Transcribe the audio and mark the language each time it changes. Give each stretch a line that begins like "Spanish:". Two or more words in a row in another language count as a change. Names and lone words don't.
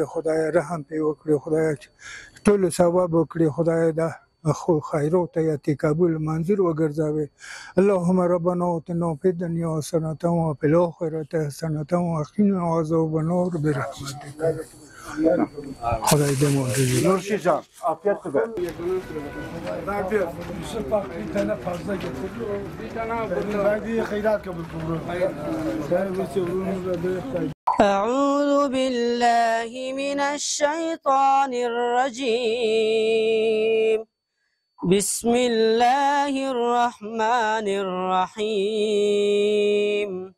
Pashto: خدای رحم پې وکړي خدای ټول ثواب وکړي خدای دا خو خیرو ته یې قبول منظور وګرځوي
Arabic: اللهم ربنا اتنا فی الدنیا حسنة وفی الآخرة حسنة وقنا عذاب النار برحمتک
Pashto: خدای دې مو
Turkish: Nurşican, afiyet be. bir tane fazla getirdi. Bir tane Verdiği hayrat kabul kılıyor.
Arabic: أعوذ بالله من الشيطان الرجيم. بسم الله الرحمن الرحيم.